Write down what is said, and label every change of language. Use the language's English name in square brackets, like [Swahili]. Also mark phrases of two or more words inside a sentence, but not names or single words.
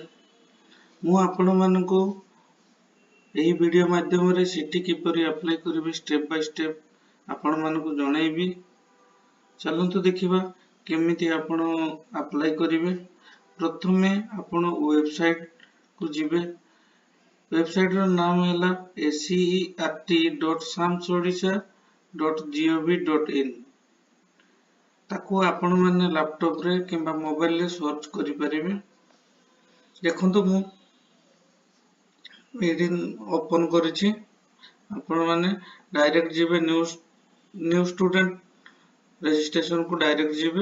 [Odia] ମୁଁ ଆପଣ ମାନଙ୍କୁ ଏହି ଭିଡିଓ ମାଧ୍ୟମ ରେ ସିଟି କିପରି ଆପ୍ଲାଇ କରିବେ [English] step by step [Odia] ଆପଣ ମାନଙ୍କୁ ଜଣାଇବି। ଚାଲନ୍ତୁ ଦେଖିବା କେମିତି ଆପଣ ଆପ୍ଲାଇ କରିବେ। ପ୍ରଥମେ ଆପଣ ୱେବସାଇଟ କୁ ଯିବେ। वेबसाइट रो नाम हैला acert.samsodisha.gov.in। ତାକୁ ଆପଣ ମାନେ ଲାପଟପ ରେ କିମ୍ବା ମୋବାଇଲ ରେ ସର୍ଚ୍ଚ କରି ପାରିବେ। ଦେଖନ୍ତୁ ମୁଁ ଏଡିନ ଓପନ କରିଛି। ଆପଣ ମାନେ ଡାଇରେକ୍ଟ ଯିବେ [English] new student registration [Odia] କୁ ଡାଇରେକ୍ଟ ଯିବେ।